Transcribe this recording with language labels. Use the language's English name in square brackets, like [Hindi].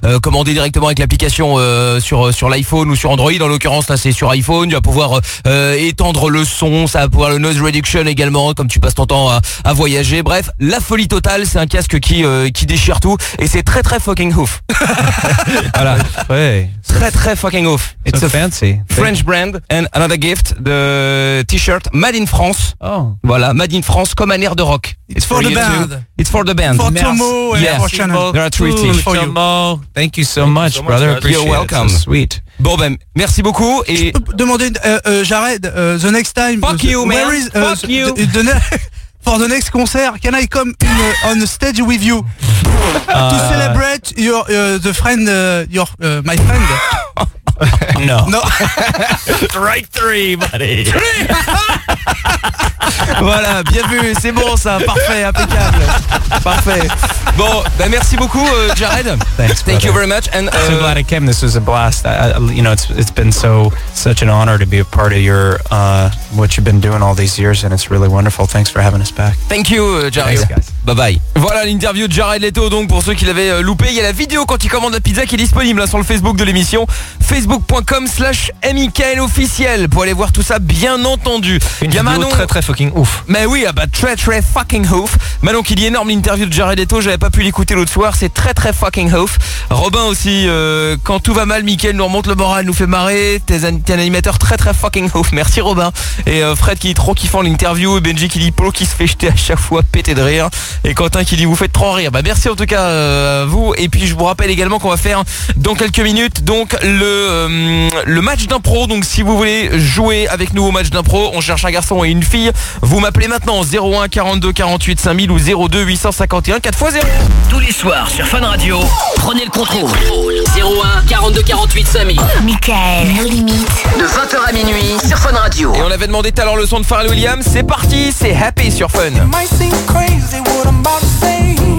[French] Commander directement avec l'application sur l'iPhone ou sur Android, en l'occurrence là c'est sur iPhone. Il va pouvoir étendre le son, ça va pouvoir le noise reduction également, comme tu passes ton temps à voyager. Bref, la folie totale, c'est un casque qui déchire tout et c'est très très fucking ouf. Voilà, ouais. Très très fucking ouf. [English] It's so a fancy French brand and another gift, the t-shirt Made in France. Oh. [French] Voilà, Made in France comme un air de rock. [English] It's for the band. Too. It's for the band. For Tomo and yes. Our channel. There are three teams for you. Thank you so much, brother. Appreciate you're welcome. It. So sweet. [French] Bon ben, merci beaucoup. Et je peux demander, Jared, [English] the next time. Fuck you, man. Where is, fuck you. For the next concert, can I come in, on the stage with you to celebrate your the friend your my friend? No. No. Strike three, buddy. Three. [French] Voilà, bien vu, c'est bon ça, parfait, impeccable. Parfait. Bon, ben merci beaucoup Jared. [English] Thanks, thank you very much and so glad I came. This was a blast. You know, it's been so such an honor to be a part of your what you've been doing all these years and it's really wonderful. Thanks for having us back. Thank you Jared. Thanks, guys. Bye bye. [French] Voilà l'interview de Jared Leto, donc pour ceux qui l'avaient loupé, il y a la vidéo quand il commande la pizza qui est disponible là sur le Facebook de l'émission, facebook.com/MIKL officiel pour aller voir tout ça bien entendu. Une vidéo très très fucking ouf. Mais oui, bah très très fucking ouf. Manon qui dit énorme l'interview de Jared Leto, j'avais pas pu l'écouter l'autre soir, c'est très très fucking ouf. Robin aussi, quand tout va mal, Mickaël nous remonte le moral, nous fait marrer, t'es un animateur très très fucking ouf. Merci Robin. Et Fred qui dit trop kiffant l'interview, et Benji qui dit Polo qui se fait jeter à chaque fois, pété de rire. Et Quentin qui dit vous faites trop rire. Bah merci en tout cas à vous. Et puis je vous rappelle également qu'on va faire dans quelques minutes donc le match d'impro. Donc si vous voulez jouer avec nous au match d'impro, on cherche un garçon et une fille. Vous m'appelez maintenant 01 42 48 5000 ou 02 851 4x0. Tous les soirs sur Fun Radio, prenez le contrôle. 01 42 48 5000. Oh, Mickaël, nos limites. De 20h à minuit sur Fun Radio. Et on avait demandé tout à l'heure le son de Pharrell Williams. C'est parti, c'est Happy sur Fun. [English] It might seem crazy what I'm about to say.